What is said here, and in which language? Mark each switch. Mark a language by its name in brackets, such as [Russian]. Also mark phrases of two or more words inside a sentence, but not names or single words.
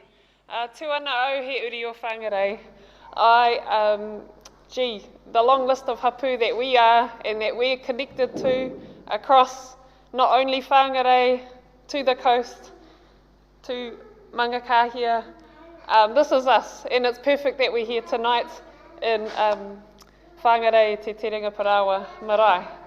[Māori] Tūana au he uri o Whangārei. [English] The long list of hapu that we are and that we're connected to across not only Whangārei, to the coast, to Mangakahia. This is us, and it's perfect that we're here tonight in Whangārei te Terenga Parāoa Mārae.